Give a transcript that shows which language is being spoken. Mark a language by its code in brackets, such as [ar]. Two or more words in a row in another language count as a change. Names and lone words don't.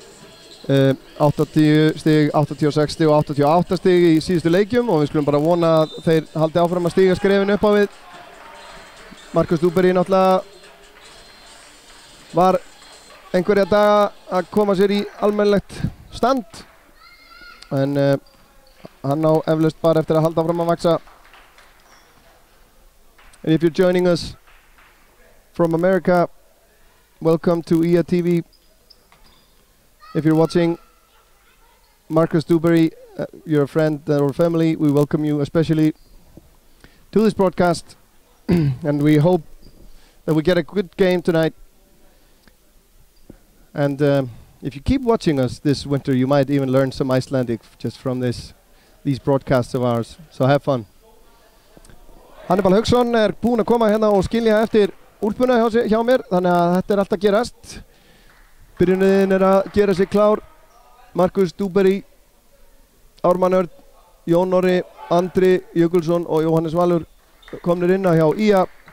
[is] 80 stig, 86 stig og 88 stig í síðustu leikjum og við skulum bara vona að þeir haldi áfram að stiga skrefinu upp á við. Markus Dúberi náttúrulega var einhverja daga að koma sér í almennilegt stand en hann á eflaust bara eftir að halda áfram að vaksa. [en] And if you're joining us from America, welcome to IA TV. If you're watching Markus Dúberi, you're a friend or family, we welcome you especially to this broadcast and we hope that we get a good game tonight. And if you keep watching us this winter, you might even learn some Icelandic just from these broadcasts of ours, so have fun. [is] Hannibal Haugsson er búinn að koma hérna og skilja eftir úlpuna hjá mér, þannig að þetta er allt að gerast. Byrjunin er að gera sig klár. Markus Dúberi, Ármann Örn, Jón Orri, Andri Jökulsson og Jóhannes Valur komnir inn hjá IA.